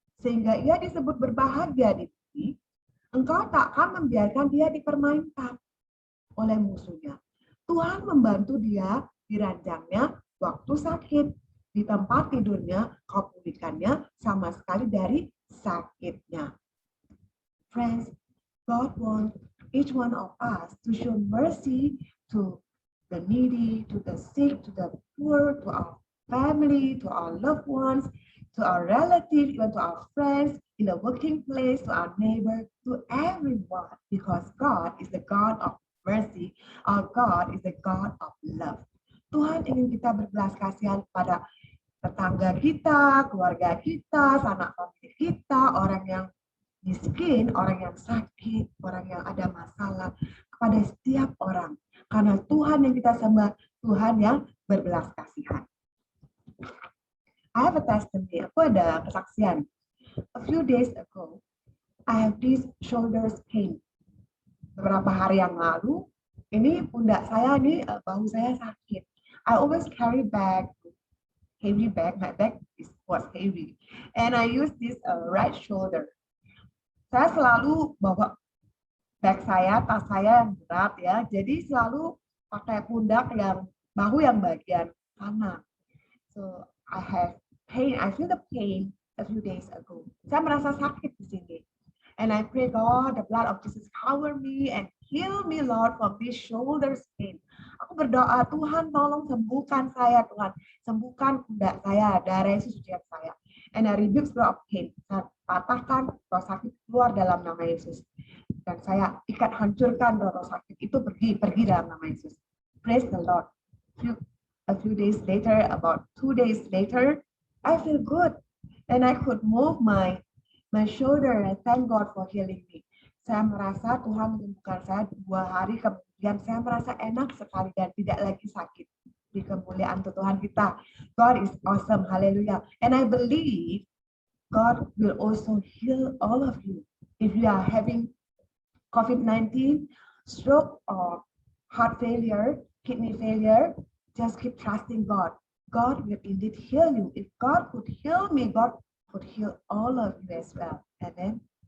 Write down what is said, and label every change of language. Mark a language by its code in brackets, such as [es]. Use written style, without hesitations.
[id] Sehingga ia disebut berbahagia di bumi. Engkau tak akan membiarkan dia dipermainkan oleh musuhnya. Tuhan membantu dia di ranjangnya waktu sakit. Di tempat tidurnya, kau pulihkannya sama sekali dari sakitnya. [en] Friends, God wants each one of us to show mercy to the needy, to the sick, to the poor, to our family, to our loved ones, to our relatives, even to our friends, in the working place, to our neighbor, to everyone, because God is the God of mercy. Our God is the God of love. [id] Tuhan ingin kita berbelas kasihan pada tetangga kita, keluarga kita, sanak famili kita, orang yang miskin, orang yang sakit, orang yang ada masalah, kepada setiap orang. Karena Tuhan yang kita sembah, Tuhan yang berbelas kasihan. [en] I have a testimony. [id] Aku ada kesaksian. [en] A few days ago, I have this shoulders pain. [id] Beberapa hari yang lalu, ini pundak saya, ini bahu saya sakit. [en] I always carry heavy bag. My bag was heavy. And I use this right shoulder. [id] Saya selalu bawa bag saya, tas saya yang berat ya. Jadi selalu pakai pundak yang bahu yang bagian kanan. [en] So I have pain. I feel the pain a few days ago. [id] Saya merasa sakit di sini. [en] And I pray God, the blood of Jesus cover me and heal me, Lord, from this shoulders pain. [id] Aku berdoa, Tuhan tolong sembuhkan saya, Tuhan. Sembuhkan pundak saya, darah Yesus setiap saya. [en] And I rebuke spirit of pain. [id] Saya patahkan roh sakit keluar dalam nama Yesus. Dan saya ikat hancurkan roh sakit itu pergi dalam nama Yesus. [en] Praise the Lord. A few days later, about 2 days later, I feel good. And I could move my shoulder. I thank God for healing me. [id] Saya merasa Tuhan menyembuhkan saya 2 hari kemudian. Saya merasa enak sekali dan tidak lagi sakit. Di kemuliaan Tuhan kita. [en] God is awesome. Hallelujah. And I believe God will also heal all of you. If you are having COVID-19, stroke or heart failure, kidney failure, just keep trusting God. God will indeed heal you. If God could heal me, God could heal all of you as well. Amen.